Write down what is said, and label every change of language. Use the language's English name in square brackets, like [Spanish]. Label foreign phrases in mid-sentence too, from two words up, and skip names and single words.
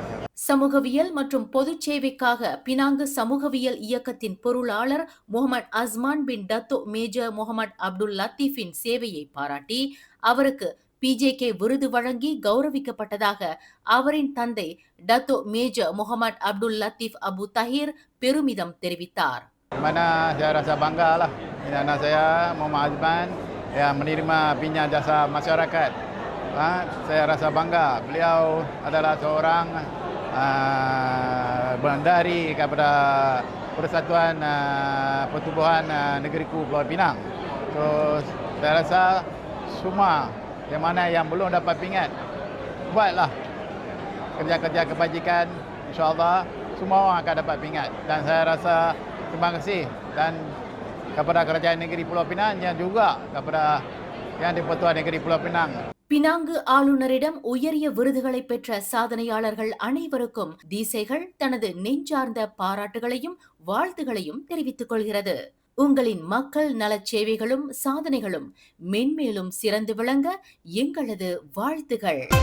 [Tamil] சமூகவியல் மற்றும் பொது சேவைக்காக பினாங்கு சமூகவியல் இயக்கத்தின் பொருளாளர் முகமது அஸ்மான் பின் டத்தோ மேஜர் முகமது அப்துல் லத்தீஃபின் சேவையை பாராட்டி அவருக்கு PJK விருது வழங்கி கௌரவிக்கப்பட்டதாக அவரின் தந்தை டத்தோ மேஜர் முகமது அப்துல் லத்தீப் அபு தஹீர் பெருமிதம் தெரிவித்தார். [Malay] Mana saya rasa bangga lah anak saya Muhammad Azman yang menerima pinjam jasa masyarakat. Saya rasa bangga beliau adalah seorang bendahari kepada Persatuan Pertubuhan Negeriku Pulau Pinang. So saya rasa semua yang mana yang belum dapat pingat, buatlah kerja-kerja kebajikan, [Arabic] إن شاء الله [Malay] semua orang akan dapat pingat. Dan saya rasa terima kasih dan kepada Kerajaan Negeri Pulau Pinang dan juga kepada yang di-Pertuan Negeri Pulau Pinang. [Tamil] பினாங்கு ஆளுநரிடம் உயரிய விருதுகளை பெற்ற சாதனையாளர்கள் அனைவருக்கும் திசைகள் தனது நெஞ்சார்ந்த பாராட்டுகளையும் வாழ்த்துகளையும் தெரிவித்துக் கொள்கிறது. உங்களின் மக்கள் நலச் சேவைகளும் சாதனைகளும் மென்மேலும் சிறந்து விளங்க எங்களது வாழ்த்துகள்.